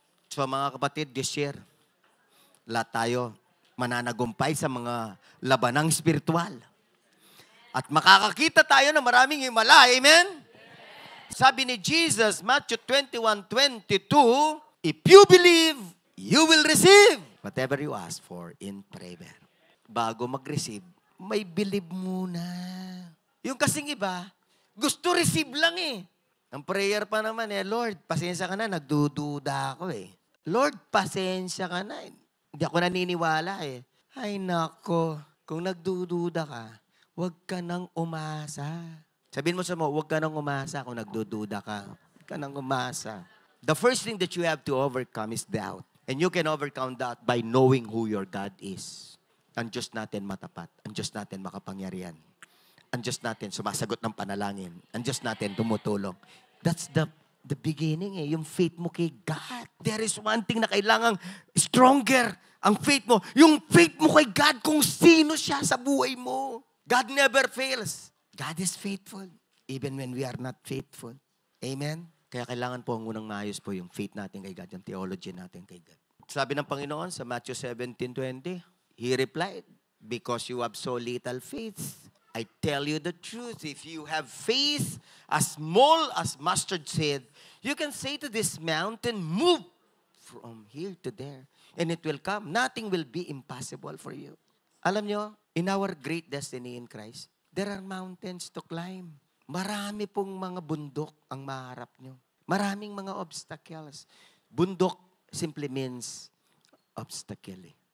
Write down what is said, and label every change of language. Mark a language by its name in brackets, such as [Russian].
[Filipino] So mga kapatid, this year, lahat tayo mananagumpay sa mga labanang spiritual. At makakakita tayo ng maraming himala. Amen? Sabi ni Jesus, [English] Matthew 21:22, if you believe, you will receive whatever you ask for in prayer. [Filipino] Bago mag-receive, may believe muna. Yung kasing iba, gusto receive lang eh. Ang prayer pa naman Lord, pasensya ka na, nagdududa ako eh. Lord, pasensya ka na. Hindi ako naniniwala eh. Ay nako, kung nagdududa ka, huwag ka nang umasa. Sabihin mo sa mo, huwag ka nang umasa kung nagdududa ka. Huwag ka nang umasa. [English] The first thing that you have to overcome is doubt. And you can overcome that by knowing who your God is. [Filipino] Ang Diyos natin matapat. Ang Diyos natin makapangyarihan. Ang Diyos natin sumasagot ng panalangin. Ang Diyos natin tumutulong. [English] That's the beginning eh. [Filipino] Yung faith mo kay God. [English] There is one thing [Filipino] na kailangang [English] stronger. [Filipino] Ang faith mo. Yung faith mo kay God kung sino siya sa buhay mo. [English] God never fails. God is faithful. Even when we are not faithful. Amen? [Filipino] Kaya kailangan po ang unang maayos po yung faith natin kay God. Yung theology natin kay God. Sabi ng Panginoon sa [English] Matthew 17:20, He replied, because you have so little faith, I tell you the truth. If you have faith as small as mustard seed, you can say to this mountain, move from here to there, and it will come. Nothing will be impossible for you. Alam nyo, in our great destiny in Christ, there are mountains to climb. [Filipino] Marami pong mga bundok ang maharap nyo. Maraming mga obstacles. [English] Bundok simply means obstacle.